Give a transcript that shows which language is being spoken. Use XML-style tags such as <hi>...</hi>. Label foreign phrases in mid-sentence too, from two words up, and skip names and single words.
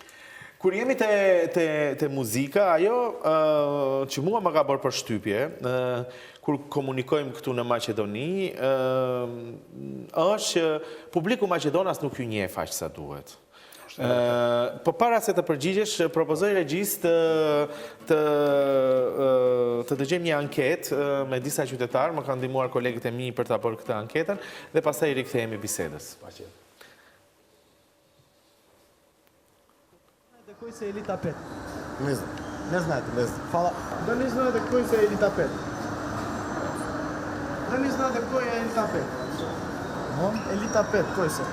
<sq>Kur jemi te muzika, ajo që mua më ka bërë përshtypje, kur komunikojmë këtu në Maqedoni, është që publiku maqedonas nuk ju njeh aq sa duhet. Po para se të përgjigjesh, propozoj regjis të dëgjojmë një anketë me disa qytetarë, më kanë ndihmuar kolegët e mi për ta bërë këtë anketën, dhe pastaj rikthehemi bisedës.</sq> <mk>Кой се Елита 5? Не знам. Не знаете. Фала. Дали знаете кой се Елита 5? Дали знаете кой е Елита 5? Елита 5, кой се?</mk>